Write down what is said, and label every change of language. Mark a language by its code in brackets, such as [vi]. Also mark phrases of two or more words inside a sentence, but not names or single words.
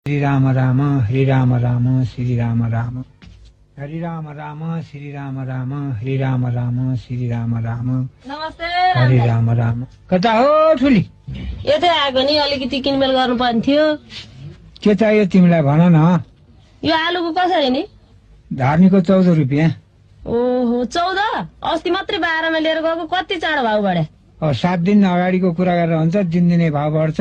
[sa] श्री राम राम हरे राम राम श्री राम राम हरे राम राम श्री राम राम हरे राम राम श्री राम राम [ne] नमस्ते [sa] हरे राम राम। [ne] कता हो ठुली? यतै आएको नि, अलिकति किनमेल गर्नु पर्ने थियो। के चाहियो तिमीलाई भन न। यो आलुको कसरी नि? धार्नीको 14 रुपियाँ। ओहो 14? अस्ति मात्रै 12 मा लिएर गएको, कति चाँडो भाउ बढे। 7 दिन अगाडिको कुरा गरेर हुन्छ, दिनदिनै भाउ बढ्छ।